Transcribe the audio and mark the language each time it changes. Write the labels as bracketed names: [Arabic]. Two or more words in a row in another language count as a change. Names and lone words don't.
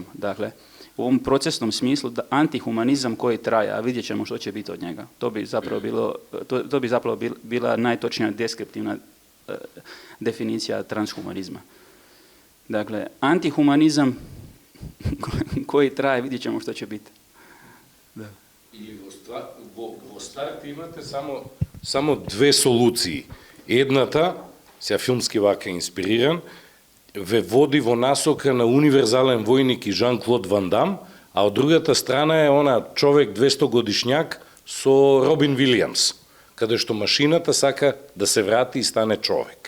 [Croatian] Dakle, u ovom procesnom smislu antihumanizam koji traje, a vidjet ćemo što će biti od njega. To bi zapravo bila najtočnija deskriptivna definicija transhumanizma. Dakle, antihumanizam koji traje, vidjet ćemo što će biti. Da. [Macedonian] И во старт имате само две солуции. Едната, сега филмски вака инспириран, ве води во насока на универзален војник и Жан-Клод Ван Дам, а од другата страна е она човек 200 годишњак со Робин Вилијамс, каде што машината сака да се врати и стане човек.